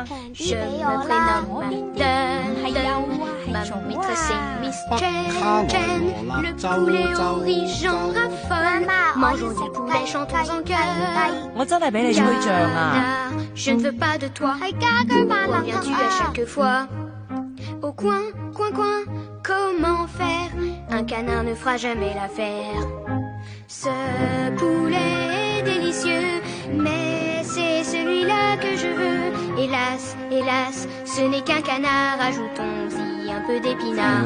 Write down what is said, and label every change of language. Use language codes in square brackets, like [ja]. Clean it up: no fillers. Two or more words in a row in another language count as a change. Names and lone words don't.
[yue] 我邊啲係有啊，係做啊！媽媽，我要食雞。我真係俾你吹脹啊！係家居萬能俠。 [fr] Au coin, coin, coin, comment faire? Un canard ne fera jamais l'affaire. Ce poulet est délicieux, mais c'est celui-là que je veux. Hélas, hélas, ce n'est qu'un canard, ajoutons-y un peu d'épinards.